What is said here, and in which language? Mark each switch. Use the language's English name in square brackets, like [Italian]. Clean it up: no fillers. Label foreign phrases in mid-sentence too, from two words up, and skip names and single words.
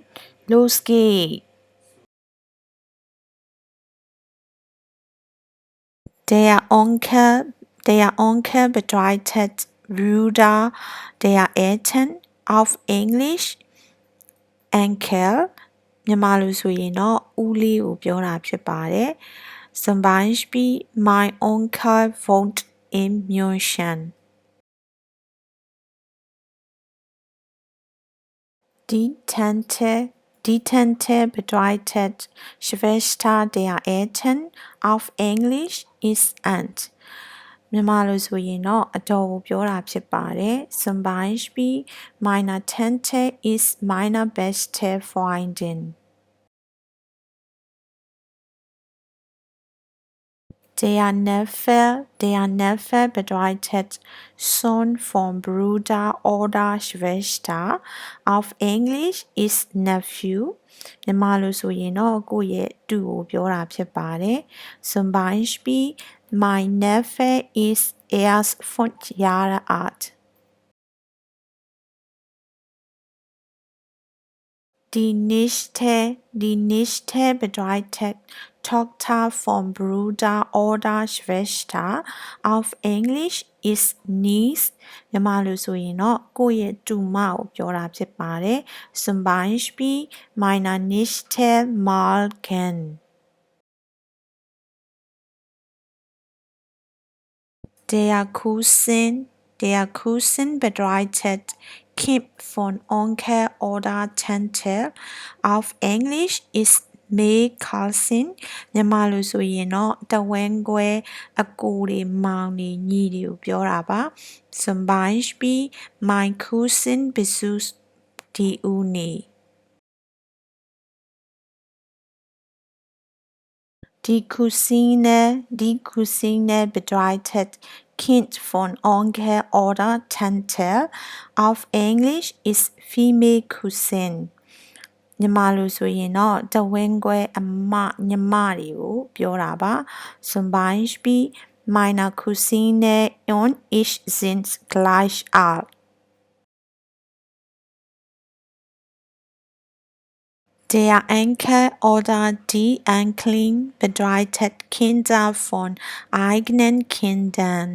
[German] Los geht's! Der Onkel bedeutet Bruder der Eltern, auf Englisch Enkel [Burmese] မြန်မာလိုဆိုရင်တော့ဦးလေးကိုပြောတာဖြစ်ပါတယ်။ [German] Zum Beispiel mein Onkel wohnt in München. Die Tante bedeutet Schwester der Eltern, auf Englisch ist Aunt. [Burmese] မြန်မာလိုဆိုရင်တော့အတော်ကိုပြောတာဖြစ်ပါတယ်။ [German] Zum Beispiel meine Tante ist meine beste Freundin. Der Neffe bedeutet Sohn von Bruder oder Schwester. Auf Englisch ist Nephew. [Burmese] မြန်မာလိုဆိုရင်တော့ကိုယ့်ရဲ့တူကိုပြောတာဖြစ်ပါတယ်။ [German] Zum Beispiel mein Neffe ist erst 5 Jahre alt. Die Nichte bedeutet Tochter von Bruder oder Schwester. Auf Englisch ist niece. [Burmese] မြန်မာလိုဆိုရင်တော့ကိုယ့်ရဲ့တူမကိုပြောတာဖြစ်ပါတယ်။ [German] Zum Beispiel meine Nichte Malken. Der Cousin bedeutet Kind von Onkel oder Tante. Auf Englisch ist [English] May Cousin. [Burmese] မြန်မာလိုဆိုရင်တော့တဝင်းကွဲအကိုတွေမောင်တွေညီတွေကိုပြောတာပါ။ [German] Zum Beispiel mein Cousin besucht die Uni. Die Cousine bedeutet Kind von Onkel oder Tante. Auf Englisch ist [English] Female Cousin. [Burmese] မြန်မာလိုဆိုရင်တော့တဝင်းကွဲအမညီမတွေကိုပြောတာပါ။ [German] Zum Beispiel meine Cousine und ich sind gleich alt. Der Enkel oder die Enkelin bedeutet Kinder von eigenen Kindern.